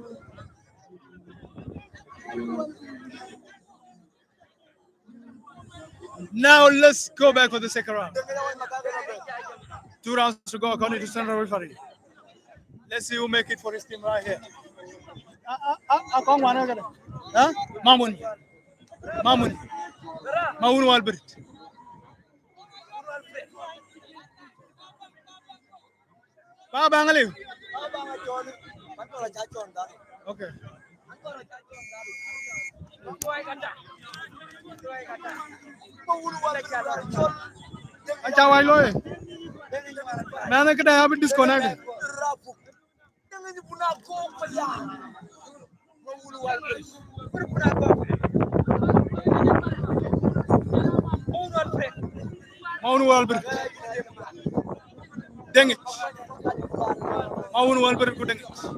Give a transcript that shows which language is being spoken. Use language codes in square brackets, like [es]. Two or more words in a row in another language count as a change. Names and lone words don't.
[en] Now let's go back for the second round. 2 rounds to go according to central referee. Let's see who make it for his team right here. Mamun. Mawun Walbert. Baba Angaliw. Okay. Acha wai loy. Man, I could have it disconnected. Maunu Albert. Dang it. Maunu Albert ku dang it.